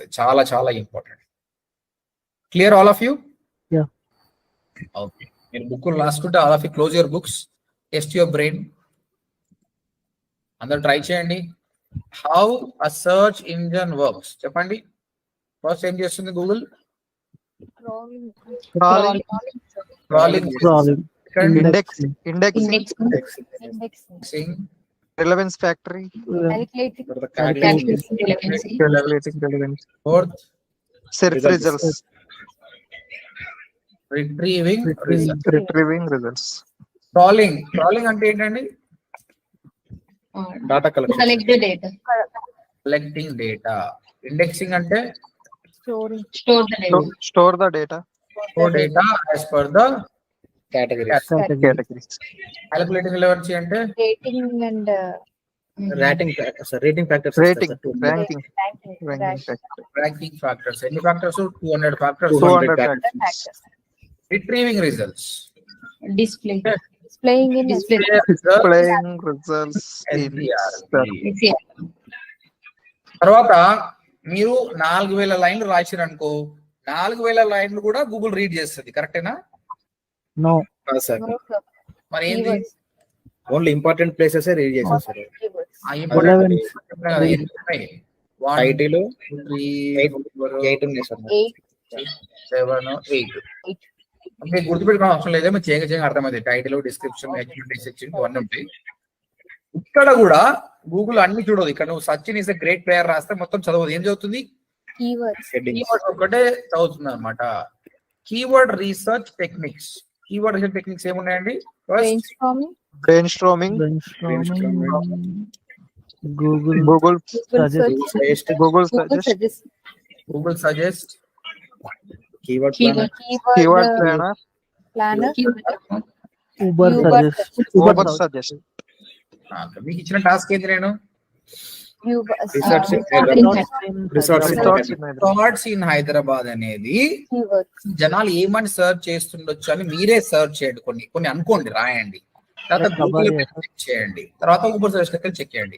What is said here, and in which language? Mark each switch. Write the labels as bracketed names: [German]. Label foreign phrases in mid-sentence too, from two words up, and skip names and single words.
[Telugu] చాలా చాలా ఇంపార్టెంట్. [English] Clear all of you? [Telugu] ఓకే. మీరు బుక్ రాసుకుంటే [English] All of you close your books, test your brain. [Telugu] అందరు ట్రై చేయండి. [English] How a search engine works చెప్పండి. [Telugu] ఫస్ట్ ఏం చేస్తుంది గూగుల్? [English] indexing, relevance factory, fourth search results, retrieving results, [Telugu] crawling అంటే ఏంటండి? [English] Data collection, collecting data. Indexing అంటే store the data, as per the categories. calculating relevance అంటే rating factors, ranking ranking factors. ఎన్ని factors? 200 factors. 200 factors, retrieving results, displaying in displaying results in SDR. [Telugu] తర్వాత మీరు 4000 లైన్లు రాశారు అనుకో, 4000 లైన్లు కూడా గూగుల్ రీడ్ చేస్తుంది. కరెక్టేనా? [English] No. [Telugu] మరి ఏంటి? [English] Only important places read చేసేస్తారు. ఆ important 11. టైటిల్ 8 [Telugu] ఉన్నాయి సార్. 7 8 మీకు గుర్తుపెట్టుకోవడం అవసరం లేదు. మీరు చేయగా అర్థమైంది. [English] Title, description, section [Telugu] ఇవన్నీ ఉంటాయి. ఇక్కడ కూడా గూగుల్ అన్ని చూడదు. ఇక్కడ నువ్వు [English] Sachin is a great player [Telugu] రాస్తే మొత్తం చదవదు. ఏం చదువుతుంది? కీవర్డ్ ఒకటే చదువుతుంది అనమాట. [English] Keyword research techniques. Keyword research techniques ఏమున్నాయండి? brainstorming, Google suggest, keyword keyword planner, Uber suggest. Uber suggest. [Telugu] మీకు ఇచ్చిన టాస్క్ ఏంటి? నేను [English] Resorts in Resorts in Resorts in Hyderabad. Resorts in Hyderabad [Telugu] అనేది జనాలు ఏమని సర్చ్ చేస్తుండొచ్చు అని మీరే సర్చ్ చేయండి. కొన్ని అనుకోండి, రాయండి. తర్వాత గూగుల్ చెక్ చేయండి, తర్వాత ఊబర్ సర్చ్ చెక్ చేయండి.